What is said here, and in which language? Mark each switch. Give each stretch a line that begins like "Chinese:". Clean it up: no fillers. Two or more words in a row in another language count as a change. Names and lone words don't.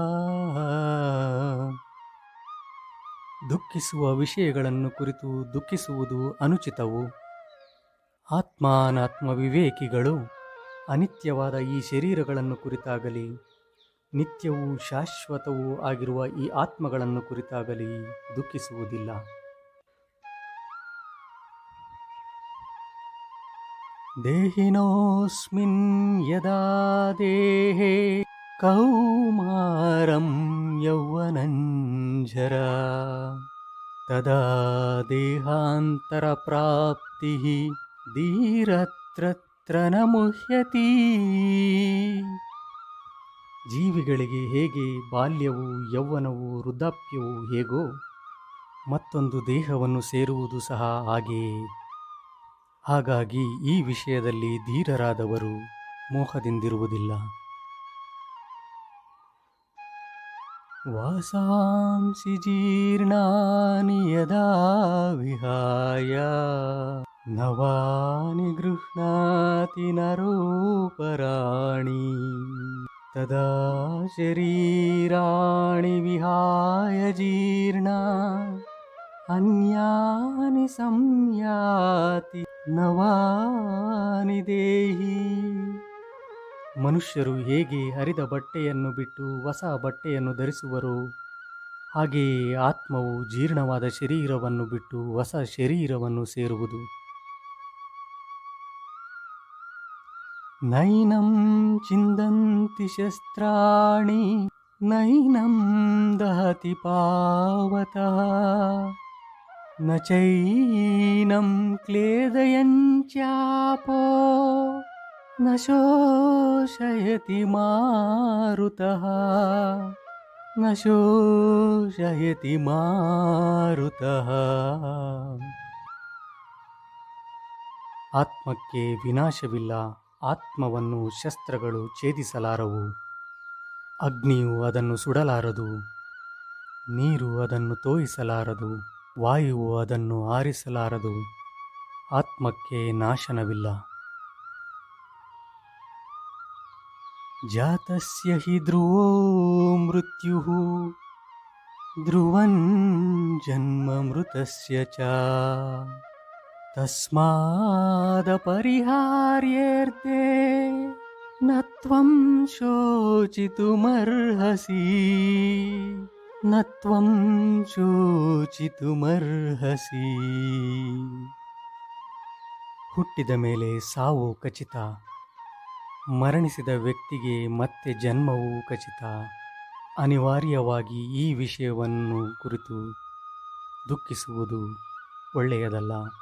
Kannada: ದುಃಖಿಸುವ ವಿಷಯಗಳನ್ನು ಕುರಿತು ದುಃಖಿಸುವುದು ಅನುಚಿತವು. ಆತ್ಮಾನಾತ್ಮ ವಿವೇಕಿಗಳು ಅನಿತ್ಯವಾದ ಈ ಶರೀರಗಳನ್ನು ಕುರಿತಾಗಲಿ, ನಿತ್ಯವೂ ಶಾಶ್ವತವೂ ಆಗಿರುವ ಈ ಆತ್ಮಗಳನ್ನು ಕುರಿತಾಗಲಿ ದುಃಖಿಸುವುದಿಲ್ಲ.
Sanskrit: ದೇಹಿನೋಸ್ಮಿನ್ ಯದಾ ದೇಹೇ ಕೌಮಾರಂ ಯೌವನಂಜರ ತದಾ ದೇಹಾಂತರ ಪ್ರಾಪ್ತಿ ಧೀರತ್ರ ನ ಮುಹ್ಯತಿ.
Kannada: ಜೀವಿಗಳಿಗೆ ಹೇಗೆ ಬಾಲ್ಯವು, ಯೌವನವು, ವೃದ್ಧಾಪ್ಯವು ಹೇಗೋ ಮತ್ತೊಂದು ದೇಹವನ್ನು ಸೇರುವುದು ಸಹ ಹಾಗೆಯೇ. ಹಾಗಾಗಿ ಈ ವಿಷಯದಲ್ಲಿ ಧೀರರಾದವರು ಮೋಹದಿಂದಿರುವುದಿಲ್ಲ.
Sanskrit: ವಾಸಾಂಸಿ ಜೀರ್ಣಾನಿ ಯದಾ ವಿಹಾಯ ನವಾನಿ ಗೃಹ್ಣಾತಿ ನರೋಪರಾಣಿ ತದಾ ಶರೀರಾಣಿ ವಿಹಾಯ ಜೀರ್ಣ ಅನ್ಯಾನಿ ಸಂಯಾತಿ ನವಾನಿ ದೇಹಿ.
Kannada: ಮನುಷ್ಯರು ಹೇಗೆ ಹರಿದ ಬಟ್ಟೆಯನ್ನು ಬಿಟ್ಟು ಹೊಸ ಬಟ್ಟೆಯನ್ನು ಧರಿಸುವರೋ ಹಾಗೆಯೇ ಆತ್ಮವು ಜೀರ್ಣವಾದ ಶರೀರವನ್ನು ಬಿಟ್ಟು ಹೊಸ ಶರೀರವನ್ನು ಸೇರುವುದು.
Sanskrit: ನೈನಂ ಚಿಂದಂತಿ ಶಸ್ತ್ರಾಣಿ ನೈನಂ ದಹತಿ ಪಾವತಃ ನ ಚೈನಂ ಕ್ಲೇದಯಂಚಾಪೋ न शोषयति मारुतः न शोषयति मारुतः.
Kannada: ಆತ್ಮಕ್ಕೆ ವಿನಾಶವಿಲ್ಲ. ಆತ್ಮವನ್ನು ಶಸ್ತ್ರಗಳು ಛೇದಿಸಲಾರವು. ಅಗ್ನಿಯು ಅದನ್ನು ಸುಡಲಾರದು. ನೀರು ಅದನ್ನು ತೋಯಿಸಲಾರದು. ವಾಯುವು ಅದನ್ನು ಆರಿಸಲಾರದು. ಆತ್ಮಕ್ಕೆ ನಾಶನವಿಲ್ಲ.
Sanskrit: ಜಾತಸ್ಯ ಹಿ ಧ್ರುವೋ ಮೃತ್ಯುಃ ಧ್ರುವಂ ಜನ್ಮ ಮೃತಸ್ಯ ಚ ತಸ್ಮಾದಪರಿಹಾರ್ಯೇರ್ತೆ ನ ತ್ವಂ ಶೋಚಿತುಮರ್ಹಸಿ ನ ತ್ವಂ ಶೋಚಿತುಮರ್ಹಸಿ.
Kannada: ಹುಟ್ಟಿದ ಮೇಲೆ ಸಾವು ಖಚಿತ. ಮರಣಿಸಿದ ವ್ಯಕ್ತಿಗೆ ಮತ್ತೆ ಜನ್ಮವು ಖಚಿತ. ಅನಿವಾರ್ಯವಾಗಿ ಈ ವಿಷಯವನ್ನು ಕುರಿತು ದುಃಖಿಸುವುದು ಒಳ್ಳೆಯದಲ್ಲ.